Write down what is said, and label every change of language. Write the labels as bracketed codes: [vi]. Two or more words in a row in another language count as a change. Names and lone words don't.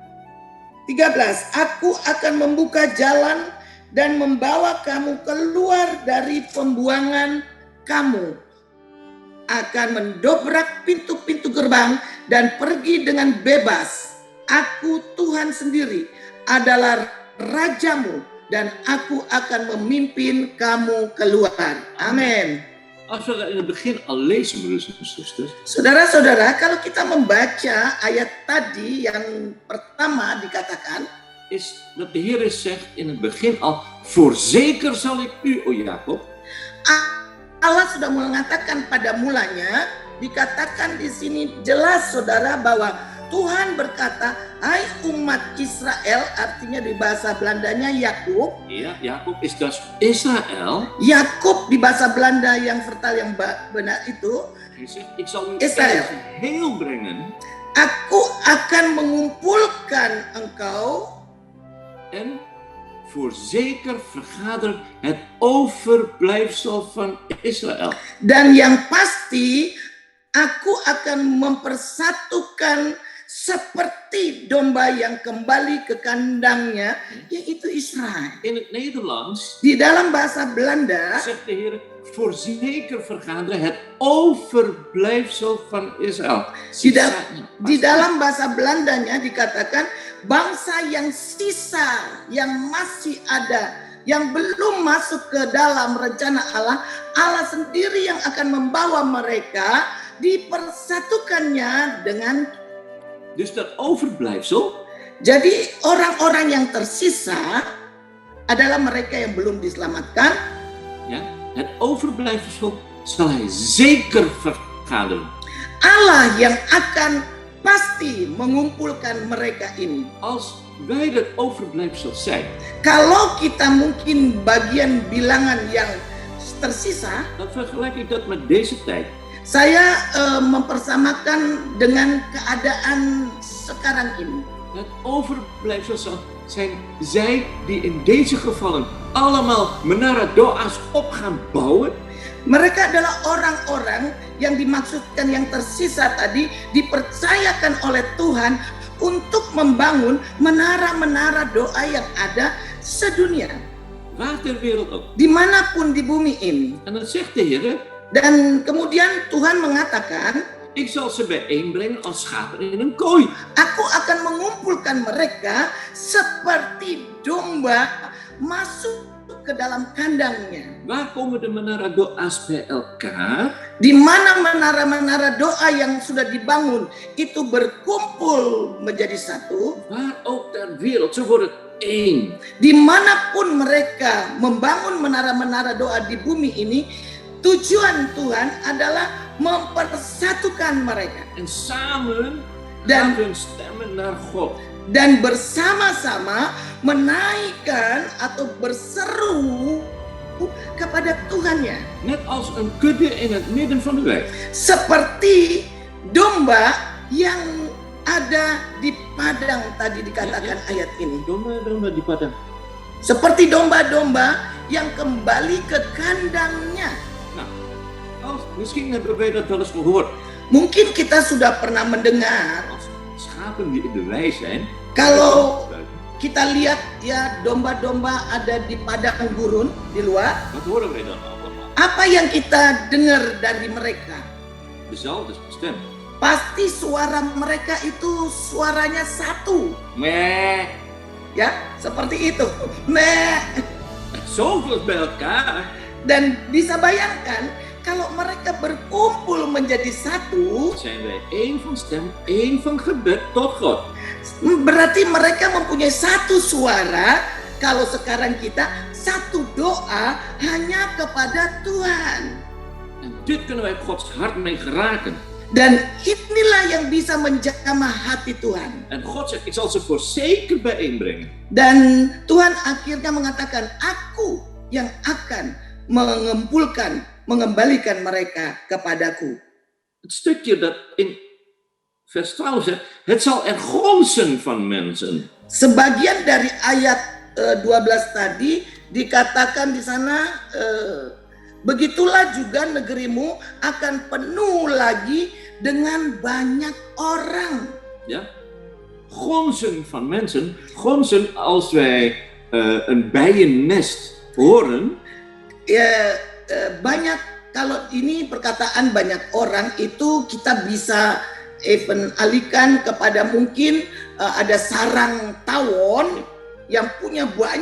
[id] 13, aku akan membuka jalan dan membawa kamu keluar dari pembuangan kamu. Akan mendobrak pintu-pintu gerbang dan pergi dengan bebas. Aku Tuhan sendiri adalah rajamu dan aku akan memimpin kamu keluar. Amin. [nl] Als we dat in het begin al lezen, broers en zusters, [id] Saudara-saudara, kalau kita membaca ayat tadi yang pertama dikatakan, [nl] is dat de Heer zegt in het begin al: voorzeker zal ik u, o Jacob. [id] Allah sudah mengatakan pada mulanya, dikatakan di sini jelas saudara bahwa Tuhan berkata, hai umat Israel, artinya di bahasa Belandanya Yakub. [nl] Ja, Jacob is dus Israël. [id] Yakub di bahasa Belanda yang vertaal yang benar itu, [nl] Hij zegt: ik zal u Israël. heel brengen. [id] Aku akan mengumpulkan engkau [nl] En voorzeker vergaderen het overblijfsel van Israël. [id] dan yang pasti aku akan mempersatukan seperti domba yang kembali ke kandangnya, yaitu Israel. [nl] In het Nederlands [id] Di dalam bahasa Belanda, [nl] zegt de Heer: voorzeker vergaderen het overblijfsel van Israël. [id] di dalam bahasa Belandanya dikatakan bangsa yang sisa, yang masih ada, yang belum masuk ke dalam rencana Allah, Allah sendiri yang akan membawa mereka, dipersatukannya dengan. [nl] Dus dat overblijfsel, [id] Jadi orang-orang yang tersisa adalah mereka yang belum diselamatkan. [nl] ja, het overblijfsel zal hij zeker vergaderen. [id] Allah yang akan pasti mengumpulkan mereka ini. [nl] Als wij dat overblijfsel zijn, [id] Kalau kita mungkin bagian bilangan yang tersisa, [nl] dan vergelijk ik dat met deze tijd. [id] saya mempersamakan dengan keadaan sekarang ini. [nl] Het overblijfsel zijn zij die in deze gevallen allemaal [id] menara doa's [nl] op gaan bouwen. [id] Mereka adalah orang-orang yang dimaksudkan yang tersisa tadi dipercayakan oleh Tuhan untuk membangun menara-menara doa yang ada sedunia. [nl] Waar ter wereld ook. [id] Dimanapun di bumi ini. [nl] En dan zegt de Heer: [id] Dan kemudian Tuhan mengatakan, [nl] ik zal ze bijeenbrengen als schapen in een kooi. [id] aku akan mengumpulkan mereka seperti domba masuk ke dalam kandangnya. [nl] Waar komen de [id] menara doa's [nl] bij elkaar? [id] Di mana menara-menara doa yang sudah dibangun itu berkumpul menjadi satu. [nl] Waar ook ter wereld, ze worden één. [id] Dimanapun mereka membangun menara-menara doa di bumi ini, tujuan Tuhan adalah mempersatukan mereka. [nl] En samen [id] Dan- [nl] laten hun stemmen naar God. [id] Dan bersama-sama menaikkan atau berseru kepada Tuhannya. [nl] Net als een kudde in het midden van de weg. [id] Seperti domba yang ada di padang tadi dikatakan ayat ini. Domba-domba di padang. Seperti domba-domba yang kembali ke kandangnya. [nl] Misschien hebben wij dat wel eens gehoord. [id] Mungkin kita sudah pernah mendengar, [nl] Als schapen die in de wei zijn. [id] kalau kita lihat ya domba-domba ada di padang gurun di luar, [nl] Wat horen wij dan allemaal? [id] apa yang kita dengar dari mereka? [nl] Dezelfde stem. [id] Pasti suara mereka itu suaranya satu, Meh. ya seperti itu. Meh. [nl] Zoveel bij elkaar. [id] Dan bisa bayangkan kalau mereka berkumpul menjadi satu, [nl] Zijn wij één van stem, één van gebed tot God. [id] berarti mereka mempunyai satu suara. Kalau sekarang kita satu doa hanya kepada Tuhan. [nl] En dit kunnen wij Gods hart mee geraken. [id] Dan inilah yang bisa menjamah hati Tuhan. [nl] En God zegt, ik zal ze voorzeker bijeenbrengen. [id] Dan Tuhan akhirnya mengatakan, aku yang akan mengembalikan mereka kepadaku. [nl] Het stukje dat in vers 12 zegt, het zal er gonsen van mensen. [id] Sebagian dari ayat 12 tadi dikatakan di sana, begitulah juga negerimu akan penuh lagi dengan banyak orang. [nl] Ja? Gonsen van mensen. Gonsen, als wij een bijennest horen, [id] Ya, banyak, kalau ini perkataan banyak orang itu kita bisa even alihkan kepada mungkin ada sarang tawon yang punya banyak